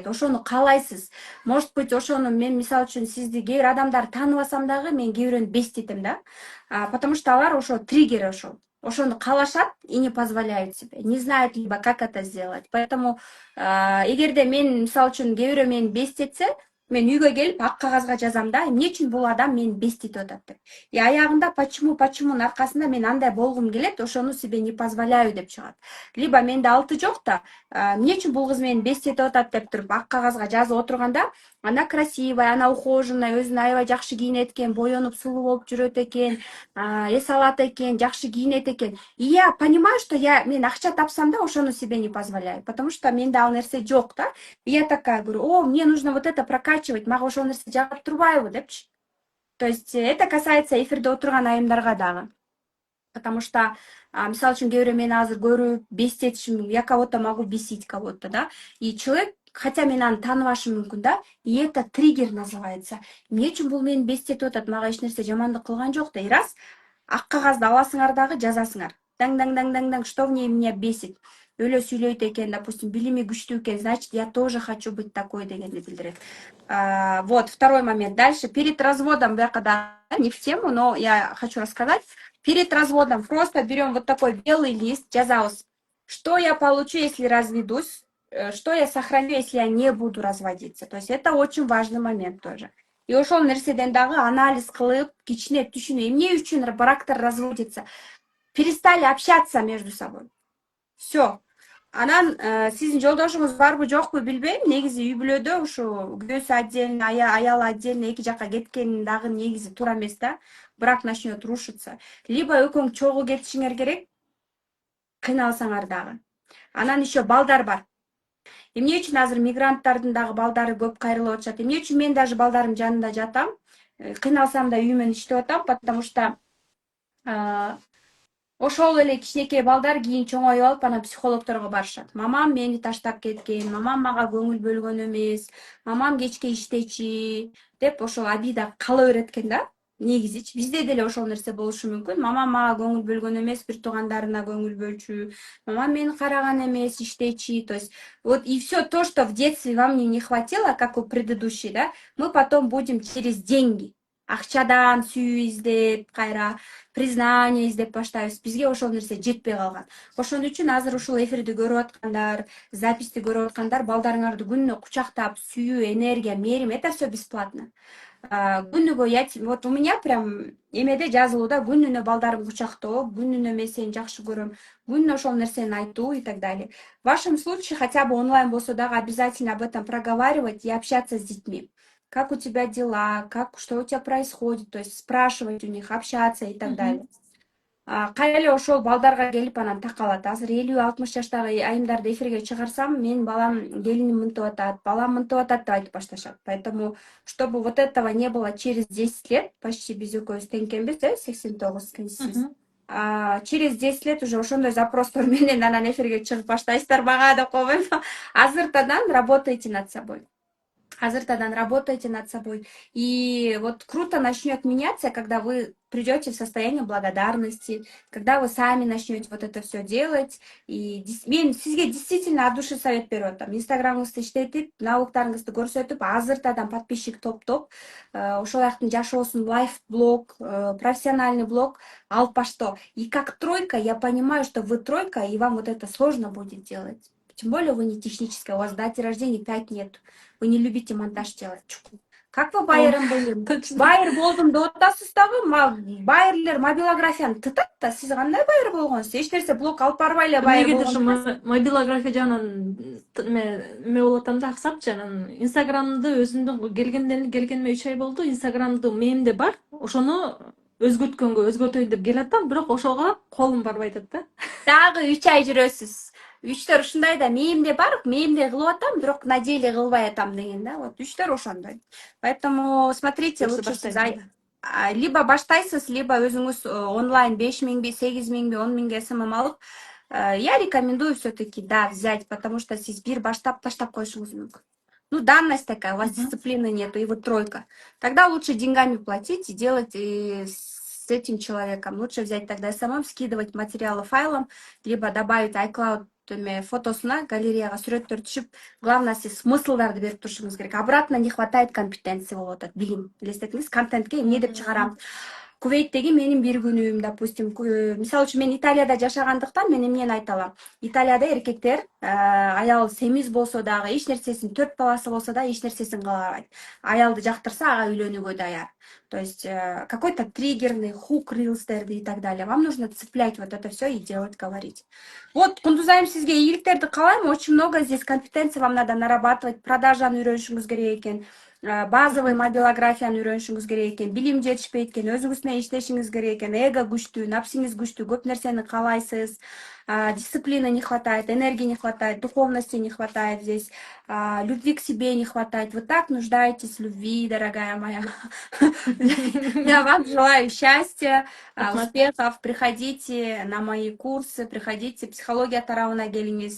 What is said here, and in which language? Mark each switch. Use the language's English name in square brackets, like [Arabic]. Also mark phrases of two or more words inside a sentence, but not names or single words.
[Kyrgyz] Ошону каалайсыз. [Russian] Может быть, [Kyrgyz] ошону мен мисалы үчүн сизди кээ бир адамдар тааныбасам дагы мен кээ бирөөнү беститем да. [Russian] Потому что [Kyrgyz] алар ошо триггер ошол. Ошону каалашат [Russian] и не позволяют себе, не знают либо как это сделать. [Kyrgyz] Поэтому эгерде мен мисалы үчүн кээ бирөө мени бестетсе, мен үйгө келип ак кагазга жазам да, эмне үчүн бул адам мени беститип атат деп. И аягында почемунун аркасында мен андай болгум келет, ошону [Russian] себе не позволяю [Kyrgyz] деп чыгат. Либо менде алты жок да, эмне үчүн бул кыз мени беститип атат деп туруп ак кагазга жазып отурганда, [Russian] она красивая, она ухоженная, [Kyrgyz] өзүн аябай жакшы кийинет экен, боенуп сулуу болуп жүрөт экен, эс алат экен, жакшы кийинет экен. [Russian] И я понимаю, что [Kyrgyz] мен акча тапсам да, ошону [Russian] себе не позволяю, потому что [Kyrgyz] менде ал нерсе жок да. [Russian] И я такая говорю: мне нужно вот это прокачивать, [Kyrgyz] мага ошол нерсе жагып турбайбы депчи. [Russian] То есть это касается [Kyrgyz] эфирде отурган айымдарга дагы. [Russian] Потому что, [Kyrgyz] мисалы үчүн, кээ бирөө мени азыр көрүп, бестетишим, [Russian] я кого-то могу бесить кого-то, да. И человек, хотя [Kyrgyz] мен аны тааныбашым мүмкүн да, [Russian] и это триггер называется. [Kyrgyz] Эмне үчүн бул мени бестетип атат, мага эч нерсе жамандык кылган жок да. И раз ак кагазды аласыңар дагы жазасыңар. Даң, [Russian] что в ней меня бесит? [Kyrgyz] Өлө сүйлөйт экен, допустим, билими күчтүү экен, [Russian] значит, я тоже хочу быть такой [Kyrgyz] дегенди билдирет. [Russian] Вот, второй момент. Дальше, перед разводом, не в тему, но я хочу рассказать. Перед разводом просто берем вот такой белый лист, жазабыз. Что я получу, если разведусь? Что я сохраню, если я не буду разводиться? То есть это очень важный момент тоже. [Kyrgyz] И ошол нерседен дагы анализ кылып, кичине түшүнүү, эмне үчүн брактар разводится? [Russian] Перестали общаться между собой. Все. [Kyrgyz] Анан сиздин жолдошуңуз барбы жокпу билбейм. Негизи үй бүлөдө ушу күйөөсү отдельно, аялы отдельно эки жакка кеткен дагы негизи туура эмес да. [Russian] Брак начнет рушиться. [Kyrgyz] Либо экөөң чогуу кетишиңер керек, кыйналсаңар дагы. Анан еще балдар бар. Эмне үчүн азыр мигранттардын дагы балдары көп кайрылып атышат? Эмне үчүн мен даже балдарым жанында жатам? Кыйналсам да үйүмөн иштеп атам, потому что ошол эле кичинекей балдар кийин чоңоюп алып анан психологторго барышат. Мамам мени таштап кеткен, мамам мага көңүл бөлгөн эмес, мамам кечке иштечи деп ошол обида кала берет экен да. негизичи бизде деле ошол нерсе болушу мүмкүн. Мамам мага көңүл бөлгөн эмес, бир туугандарына көңүл бөлчү. Мамам мени караган эмес, иштечи. [Russian] То есть вот и все то, что в детстве вам не хватило, как у предыдущей, да, мы потом будем через деньги. [Kyrgyz] Акчадан сүйүү издеп, кайра признание издеп баштайбыз. Бизге ошол нерсе жетпей калган. Ошон үчүн азыр ушул эфирди көрүп аткандар, записти көрүп аткандар, балдарыңарды күнүнө кучактап, сүйүү, энергия, мээрим, [Russian] это все бесплатно. [Kyrgyz] Күнүгө [Russian] вот у меня прям [Kyrgyz] эмеде жазылууда күнүнө балдарым кучактоо, күнүнө мен сени жакшы көрөм, күнүнө ошол нерсени айтуу [Russian] и так далее. В вашем случае хотя бы онлайн [Kyrgyz] болсо дагы [Russian] обязательно об этом проговаривать и общаться с детьми. Как у тебя дела, что у тебя происходит, то есть спрашивать у них, общаться и так далее. [Kyrgyz] Кайра ошол балдарга келип анан такалат. Азыр 50-60 жаштагы айымдарды эфирге чыгарсам, менин балам келиним мынтип атат, балам мынтип атат деп айтып башташат. [Russian] Поэтому, чтобы вот этого не было через 10 лет, почти [Kyrgyz] биз экөөбүз теңкенбиз, [Russian] 89 сиз. [Kyrgyz] Через 10 лет уже ошондой запростор менен анан эфирге чыгып баштайсыздар мага деп койбойм. [Russian] Азыртадан работайте над собой. Азыртадан работайте над собой. И вот круто начнет меняться, когда вы придете в состояние благодарности, когда вы сами начнете вот это все делать. И [Kyrgyz] мен сизге [Russian] действительно от души совет [Kyrgyz] берип атам. Инстаграмыңызды иштетип, навыктарыңызды көрсөтүп, азыртадан подписчик топтоп, ошол жактын жашоосун лайф блог, [Russian] профессиональный блог [Kyrgyz] алып баштоо. [Russian] И как тройка, я понимаю, что вы тройка, и вам вот это сложно будет делать. Тем более вы не техническая, у вас даты рождения 5 нет. Вы не любите монтаж делать. Как вы байером были? [Kyrgyz] Байер болдум деп атасыз дагы, байерлер мобилографияны тытат да, сиз кандай байер болгонсуз? Эч нерсе блок алып барбай эле байер Эмнегедир болгон ушу мобилография жагынан эме болуп атам да, аксапчы. Анан инстаграмды өзүмдүн келгениме 3 ай болду. Инстаграмды мемде бар. Ошону өзгөртөйүн деп келатам, бирок ошого колум барбай атат да. Дагы 3 ай жүрөсүз. Үчтөр ушундай да, мемде бар, мемде кылып атам, бирок [Russian] на деле [Kyrgyz] кылбай атам деген да. Вот үчтөр ошондой. [Russian] Поэтому смотрите, лучше [Kyrgyz] сиз либо баштайсыз, либо өзүңүз онлайн 5000 8000 10 000 СММ алып, [Russian] я рекомендую все-таки, да, взять, потому что [Kyrgyz] сиз бир баштап таштап коюшуңуз мүмкүн. [Russian] Ну, данность такая, у вас дисциплины нету, и вы тройка. Тогда лучше деньгами платить и делать с этим человеком. Лучше взять тогда самым, скидывать материалы файлом, либо добавить iCloud [Kyrgyz] фотосуна, галереяга сүрөттөр түшүп, [Russian] главное [Kyrgyz] сиз смыслдарды берип турушуңуз керек. [Russian] Обратно не хватает компетенции [Kyrgyz] болуп атат, билим. Элестетиңиз, контентке эмне деп чыгарам. Кувейттеги менин бир күнүм, допустим, мисалы үчүн мен Италияда жашагандыктан мен эмнени айта алам. Италияда эркектер аял семиз болсо дагы, эч нерсесин 4 баласы болсо да эч нерсесин кылабайт. Аялды жактырса ага үйлөнүүгө даяр. [Russian] То есть какой-то триггерный хук рилстерди и так далее. Вам нужно цеплять вот это все и делать, говорить. Вот, [Kyrgyz] Кундузайым, сизге ийгиликтерди каалайм. [Russian] Очень много здесь компетенций вам надо нарабатывать. [Kyrgyz] Продажаны үйрөнүшүңүз керек экен. Базовый мобилографияны үйрөнүшүңүз керек экен. Билим жетишпейт экен, өзүңүз менен иштешиңиз керек экен. Эго күчтүү, напсиңиз күчтүү, көп нерсени каалайсыз. [Russian] Дисциплины не хватает, энергии не хватает, духовности не хватает здесь, любви к себе не хватает. Вы так нуждаетесь в любви, дорогая моя. Я вам желаю счастья, успехов. Приходите на мои курсы, приходите, [Kyrgyz] психология тарауна келиңиз.